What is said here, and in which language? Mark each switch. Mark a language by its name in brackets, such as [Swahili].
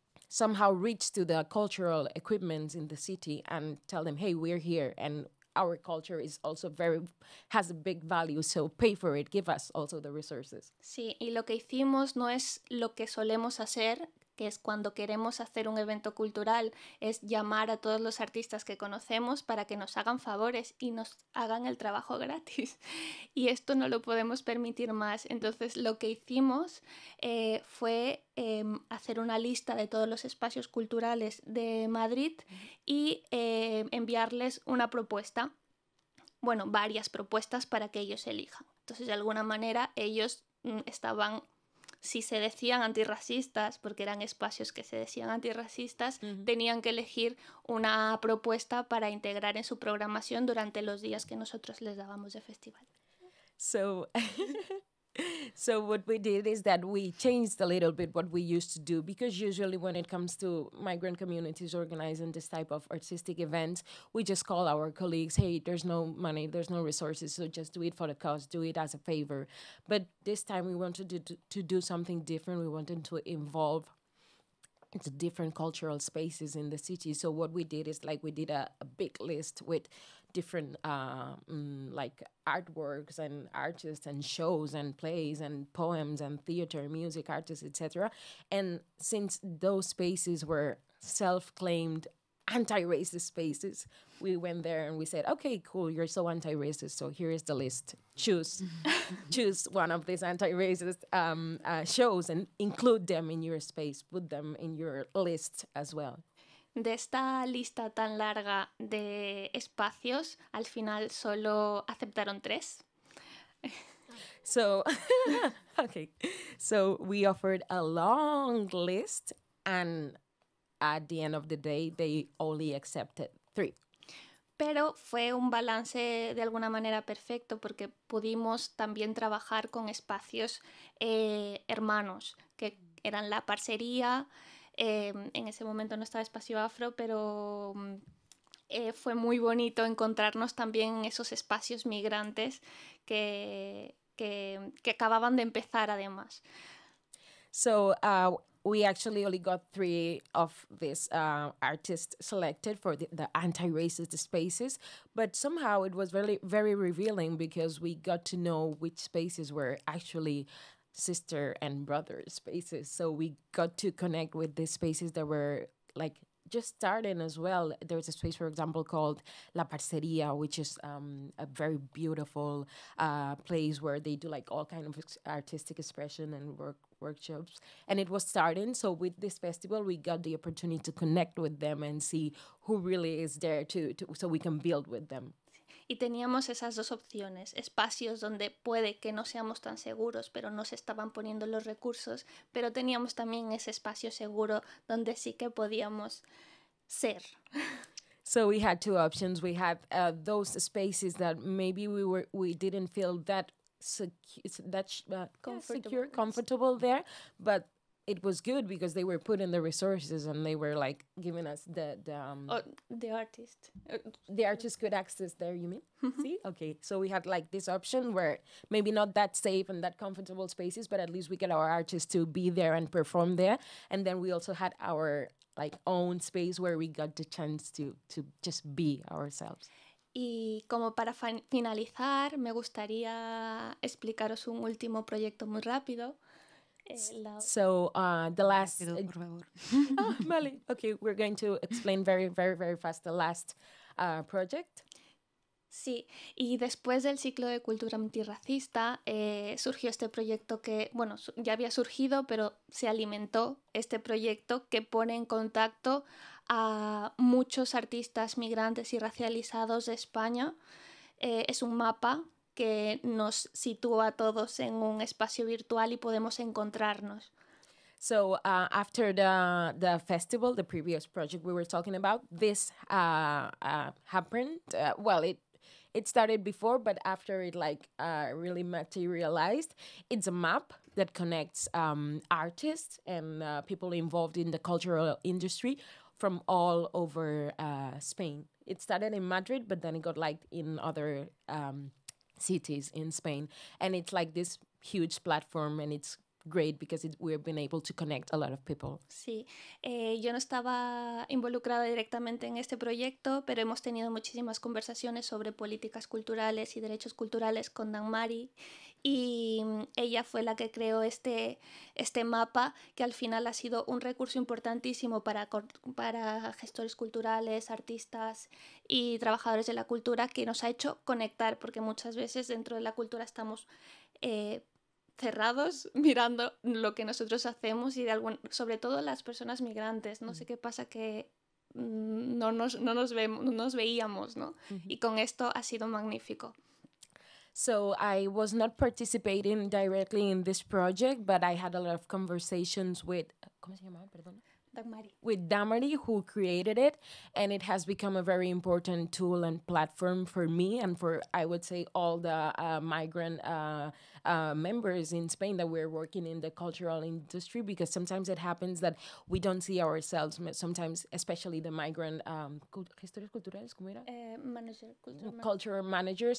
[English] somehow reach to the cultural equipments in the city and tell them, hey, we're here and our culture is also has a big value, so pay for it, give us also the resources. [Spanish] Sí, y lo que hicimos no es lo que solemos hacer, que es cuando queremos hacer un evento cultural, es llamar a todos los artistas que conocemos para que nos hagan favores y nos hagan el trabajo gratis. Y esto no lo podemos permitir más. Entonces lo que hicimos fue hacer una lista de todos los espacios culturales de Madrid y enviarles una propuesta. Bueno, varias propuestas para que ellos elijan. Entonces, de alguna manera, ellos estaban, si se decían antirracistas, porque eran espacios que se decían antirracistas, tenían que elegir una propuesta para integrar en su programación durante los días que nosotros les dábamos de festival. [English] So what we did is that we changed a little bit what we used to do, because usually when it comes to migrant communities organizing this type of artistic events, we just call our colleagues, hey, there's no money, there's no resources, so just do it for the cause, do it as a favor. But this time we wanted to do something different. We wanted to involve the different cultural spaces in the city. So what we did is like we did a big list with different like artworks and artists and shows and plays and poems and theater, music artists, etc. And since those spaces were self-claimed anti-racist spaces, we went there and we said, okay, cool, you're so anti-racist, so here is the list. Choose one of these anti-racist shows and include them in your space, put them in your list as well. [Spanish] De esta lista tan larga de espacios, al final solo aceptaron 3. [English] So, okay. So we offered a long list, and at the end of the day, they only accepted 3. [Spanish] Pero fue un balance de alguna manera perfecto, porque pudimos también trabajar con espacios hermanos, que eran la parcería. En ese momento no estaba Espacio Afro, pero fue muy bonito encontrarnos también en esos espacios migrantes que acababan de empezar además. [English] So we actually only got 3 of these artists selected for the anti-racist spaces, but somehow it was very, very revealing, because we got to know which spaces were actually sister and brother spaces. So we got to connect with these spaces that were like just starting as well. There's a space, for example, called La Parceria, which is a very beautiful place where they do like all kind of artistic expression and workshops. And it was starting. So with this festival, we got the opportunity to connect with them and see who really is there so we can build with them. [Spanish] Y teníamos esas 2 opciones, espacios donde puede que no seamos tan seguros, pero no se estaban poniendo los recursos, pero teníamos también ese espacio seguro donde sí que podíamos ser. [English] So we had 2 options. We had those spaces that maybe we didn't feel that comfortable there, but it was good because they were putting the resources and they were like giving us the artist. The artist could access there, you mean? See? Okay. So we had like this option where maybe not that safe and that comfortable spaces, but at least we get our artists to be there and perform there. And then we also had our like own space where we got the chance to just be ourselves. [Spanish] Y como para finalizar, me gustaría explicaros un último proyecto muy rápido. [English] So the last vale. Okay, we're going to explain very, very, very fast the last project. [Spanish] Sí, y después del ciclo de cultura antirracista surgió este proyecto que, bueno, ya había surgido, pero se alimentó este proyecto que pone en contacto a muchos artistas migrantes y racializados de España. Es un mapa que nos sitúa a todos en un espacio virtual y podemos encontrarnos. [English] So after the festival, the previous project we were talking about, this happened. Well, it started before, but after it really materialized, it's a map that connects artists and people involved in the cultural industry from all over Spain. It started in Madrid, but then it got liked in other cities in Spain. And it's like this huge platform, and it's great because we've been able to connect a lot of people. [Spanish] Sí, yo no estaba involucrada directamente en este proyecto, pero hemos tenido muchísimas conversaciones sobre políticas culturales y derechos culturales con Mari, y ella fue la que creó este mapa, que al final ha sido un recurso importantísimo para gestores culturales, artistas y trabajadores de la cultura, que nos ha hecho conectar, porque muchas veces dentro de la cultura estamos cerrados mirando lo que nosotros hacemos, y sobre todo las personas migrantes. No sé qué pasa, que no nos veíamos, ¿no? Y con esto ha sido magnífico. [English] So I was not participating directly in this project, but I had a lot of conversations with, [Spanish] ¿cómo se llamaba? Perdón. [English] With Damari, who created it, and it has become a very important tool and platform for me and for, I would say, all the migrant members in Spain that we're working in the cultural industry, because sometimes it happens that we don't see ourselves, sometimes, especially the migrant [Spanish] gestores culturales, ¿cómo era? [English] Cultural managers.